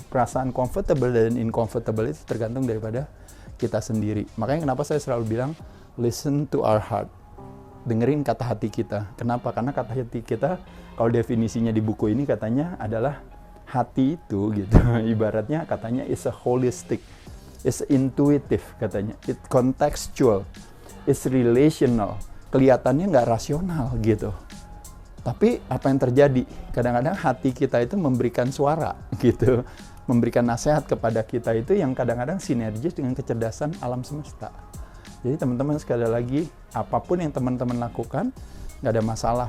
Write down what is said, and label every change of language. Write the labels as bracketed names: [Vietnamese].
[Indonesian] Perasaan comfortable dan uncomfortable itu tergantung daripada kita sendiri. Makanya kenapa saya selalu bilang, [English] listen to our heart. [Indonesian] Dengerin kata hati kita. Kenapa? Karena kata hati kita, kalau definisinya di buku ini katanya adalah hati itu gitu. Ibaratnya katanya [English] is a holistic. it's intuitive [Indonesian] katanya, [English] it's contextual, it's relational. [Indonesian] Kelihatannya nggak rasional gitu. Tapi apa yang terjadi? Kadang-kadang hati kita itu memberikan suara gitu, memberikan nasihat kepada kita itu yang kadang-kadang sinergis dengan kecerdasan alam semesta. Jadi teman-teman sekali lagi, apapun yang teman-teman lakukan, nggak ada masalah.